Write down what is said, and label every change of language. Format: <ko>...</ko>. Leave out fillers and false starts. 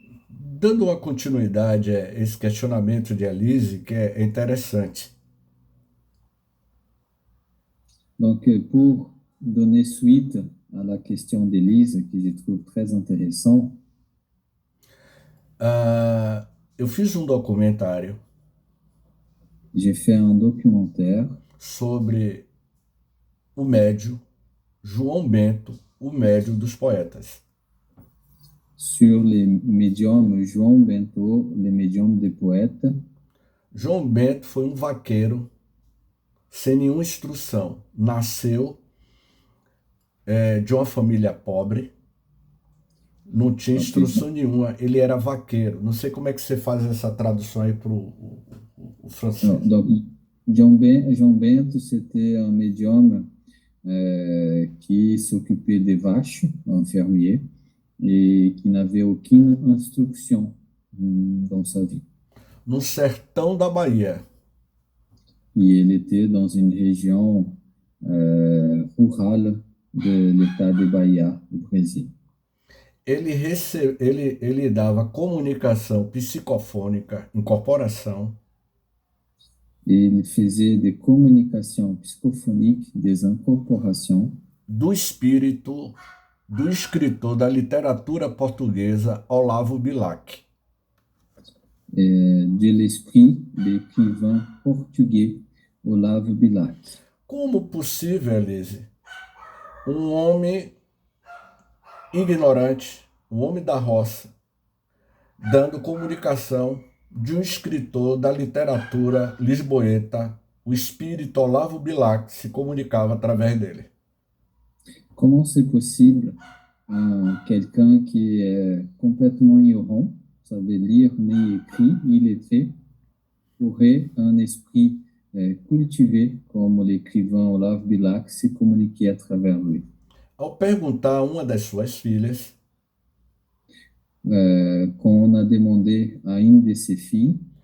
<pt>Dando uma continuidade a esse questionamento de Elise, que é interessante.</pt> <fr>Donc, pour donner suite à la question d'Élise, que je trouve très intéressant,</fr> <pt>eu fiz um documentário</pt> <fr>j'ai fait un documentaire</fr> <pt>sobre o médium João Bento, o médium dos poetas.</pt> <fr>sur les médiums João Bento, les médiums des poètes.</fr> <pt>João Bento foi um vaqueiro sem nenhuma instrução. Nasceu de uma família pobre, não tinha instrução nenhuma, ele era vaqueiro. Não sei como é que você faz essa tradução aí para o francês.</pt> <fr>Donc, João Bento, c'était un médium qui s'occupait des vaches, un fermier, et qui n'avait aucune instruction dans sa vie.</fr> <pt>No sertão da Bahia.</pt> <fr>Et il était dans une région rurale de l'état de Bahia,</fr> <pt>do Brasil. Ele dava comunicação psicofônica, incorporação.</pt> <fr>Il faisait des communications psychophoniques, des incorporations</fr> <pt>do espírito do escritor da literatura portuguesa Olavo Bilac.</pt> <fr>De l'esprit de l'écrivain portugais Olavo Bilac.</fr> <pt>Como possível, Elise, um homem ignorante, um homem da roça, dando comunicação de um escritor da literatura lisboeta, o espírito Olavo Bilac se comunicava através dele?</pt> <fr>Comment c'est possible quelqu'un qui est complètement ignorant, savait lire ni écrire, illettré, aurait un esprit cultivé comme l'écrivain Olavo Bilac se communiquer à travers lui?</fr> <pt>Ao perguntar a uma das suas filhas,</pt> <fr>quand on a demandé à une de ses filles,</fr>